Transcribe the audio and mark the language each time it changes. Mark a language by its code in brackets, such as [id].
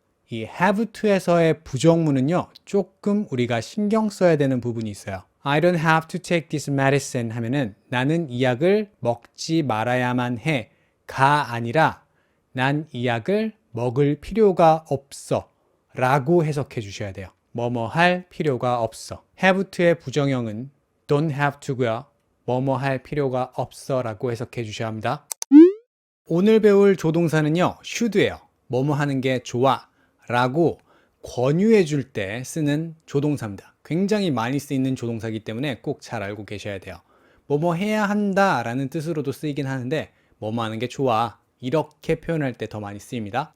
[ko] 이 have to에서의 부정문은요, 조금 우리가 신경 써야 되는 부분이 있어요. [en] I don't have to take this medicine [ko] 하면은 나는 이 약을 먹지 말아야만 해. 가 아니라 난 이 약을 먹을 필요가 없어. 라고 해석해 주셔야 돼요. 뭐뭐 할 필요가 없어. have to의 부정형은 don't have to고요. 뭐뭐 할 필요가 없어 라고 해석해 주셔야 합니다. 오늘 배울 조동사는요, should예요. 뭐뭐 하는 게 좋아. 라고 권유해 줄 때 쓰는 조동사입니다. 굉장히 많이 쓰이는 조동사이기 때문에 꼭 잘 알고 계셔야 돼요. 뭐뭐 해야 한다 라는 뜻으로도 쓰이긴 하는데 뭐뭐 하는 게 좋아 이렇게 표현할 때 더 많이 쓰입니다.